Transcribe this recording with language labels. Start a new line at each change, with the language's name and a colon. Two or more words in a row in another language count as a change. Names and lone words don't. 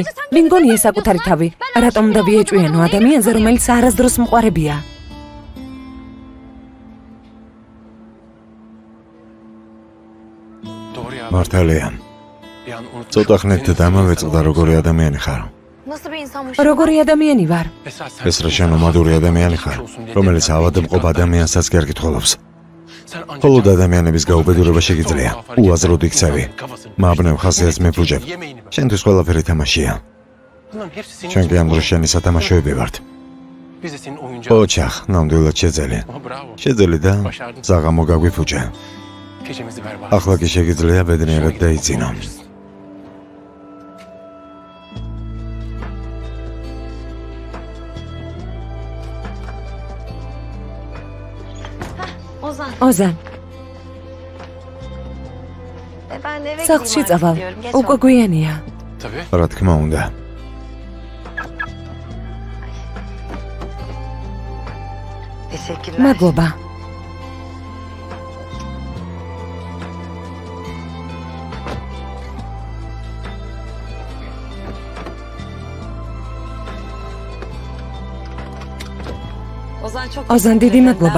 Georgian: ვინ გონია საკუთარი თავი? რატომ უნდა ვიეჭვიანო ადამიანზე, რომელიც არასდროს მყარებია? მართალია. ცოტა ხნით დამავეწყდა როგორი ადამიანი ხარ.
Turkish: Nasıl bir insanmış?
Georgian: როგორი ადამიანი ვარ? ეს რა შენომადური ადამიანი ხარ, რომელიც ავადმყოფ ადამიანსაც კი არ კითხულობს. მხოლოდ ადამიანების გაუბედურება შეგიძლია. უაზროდ იქცევი. მაბნევ ხასიათს მეფუძებ. შენთვის ყველაფერი თამაშია. ჩვენ კი ამ დროს შენი სათამაშოები ვართ. ოჩახ, ნამდვილად შეძელი. შეძელი და ზაღამო გაგვიფუჭე. ახლა კი შეგიძლია ბედნიერად დაიძინო. Ozan. ოზან,
Turkish: Ben de eve
Georgian: სახლში
Turkish: gideyim
Georgian: წავალ.
Turkish: artık diyorum. Geç
Georgian: უკვე
Turkish: oldu.
Georgian: გვიანია. რა თქმა უნდა.
Turkish: Teşekkürler.
Georgian: მადლობა. ოზან, დიდი მადლობა.